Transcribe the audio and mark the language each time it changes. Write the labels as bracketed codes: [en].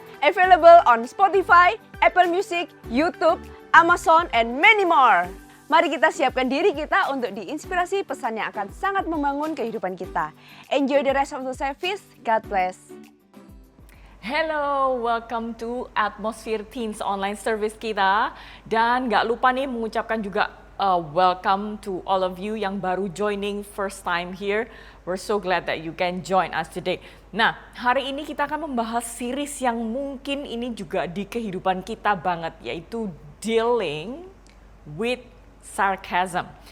[en] Available on Spotify, Apple Music, YouTube, Amazon, and many more. [id] Mari kita siapkan diri kita untuk diinspirasi pesan yang akan sangat membangun kehidupan kita. [en] Enjoy the rest of the service. God bless. Hello, welcome to Atmosphere Teens online service [id] kita. Dan gak lupa nih mengucapkan juga [en] welcome to all of you [id] yang baru [en] joining first time here. We're so glad that you can join us today. [id] Nah, hari ini kita akan membahas series yang mungkin ini juga di kehidupan kita banget, yaitu Dealing with Sarcasm.